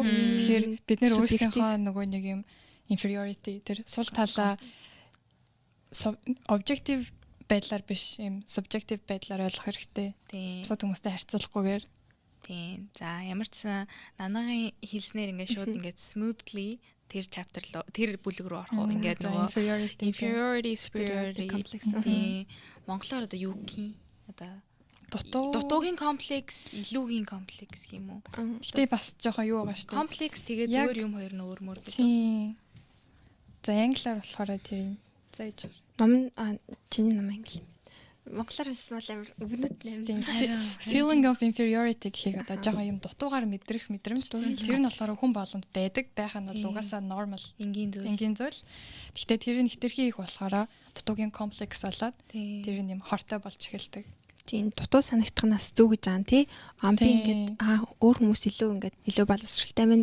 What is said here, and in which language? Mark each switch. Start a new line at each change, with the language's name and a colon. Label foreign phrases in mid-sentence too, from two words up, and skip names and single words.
Mongolian: Тэгэхээр бид нэр өөрсдийнхөө нөгөө нэг юм inferiority тэр сул талаа objective байдлаар биш юм subjective байдлаар ойлгох хэрэгтэй. Тийм. Бусад хүмүүстэй харьцуулахгүйгээр. Тийм. За ямар ч сан нанагийн хэлснээр ингээд шууд ингээд smoothly тэр chapter тэр бүлэг рүү орох уу ингээд нөгөө
English: inferiority superiority complex.
Mongolian: Тийм. Монголоор одоо юу гэх юм? Одоо дутуугийн комплекс, илүүгийн комплекс юм уу? Гэтэ бас жоохон юу байгаа шүү дээ. Комплекс тэгээ зүгээр юм хоёр нь өөр мөр гэдэг. Тийм. За англиар болохоор тийм. За ээж. Ном чиний ном англи. Монголоор хэлсэн бол амар өгнөд амар.
English: Feeling of inferiority
Mongolian: гэхийг одоо жоохон юм дутуугаар мэдрэх мэдрэмж. Тэр нь болохоор хүн болгонд байдаг. Байх нь бол угаасаа normal энгийн зүйл. Гэхдээ тэр нь хитрхи их болохоор дутуугийн комплекс болоод тэр нь юм хортой болж эхэлдэг. Тийм дутуу санагдахнаас зүг гэж байгаа нь тий. Би ингээд өөр хүмүүс илүү боловсралтай мэн.